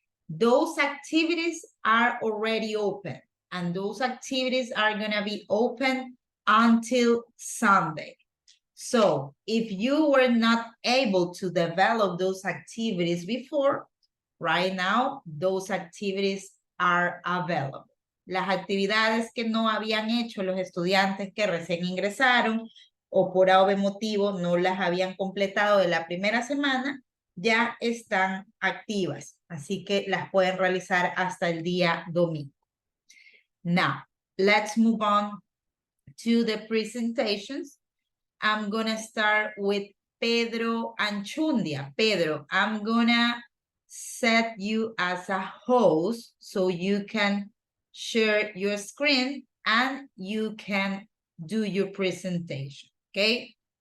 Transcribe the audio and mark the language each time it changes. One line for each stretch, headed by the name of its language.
English: Those activities are already open, and those activities are gonna be open until Sunday. So if you were not able to develop those activities before, right now, those activities are available.
Spanish: Las actividades que no habían hecho los estudiantes que recién ingresaron o por algún motivo no las habían completado de la primera semana, ya están activas. Así que las pueden realizar hasta el día domingo.
English: Now, let's move on to the presentations. I'm gonna start with Pedro Anchundia. Pedro, I'm gonna set you as a host so you can share your screen and you can do your presentation, okay?